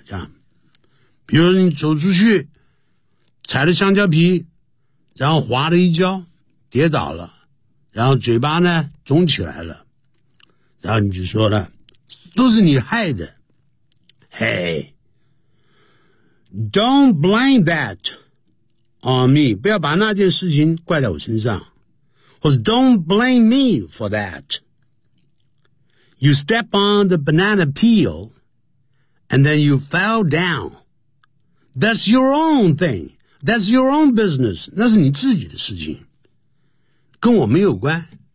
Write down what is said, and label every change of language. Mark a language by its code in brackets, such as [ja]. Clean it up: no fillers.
[zh] 这样比如说你走出去踩了香蕉皮，然后滑了一跤跌倒了，然后嘴巴呢肿起来了，然后你就说了都是你害的。 [en] Hey, don't blame that on me. [zh] 不要把那件事情怪在我身上。 [en] Or don't blame me for that. You step on the banana peel and then you fell down. That's your own thing. That's your own business. [zh] 那是你自己的事情，跟我没有关。